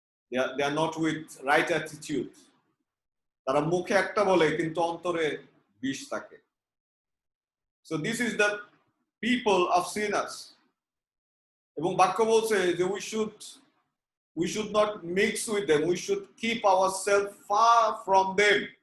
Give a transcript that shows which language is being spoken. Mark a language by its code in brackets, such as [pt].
[en] They are not with right attitude. [bn] তারা মুখে একটা বলে কিন্তু অন্তরে বিষ থাকে। [en] So this is the people of sinners. [bn] এবং বাক্য বলছে যে [en] we should not mix with them. We should keep ourselves far from them.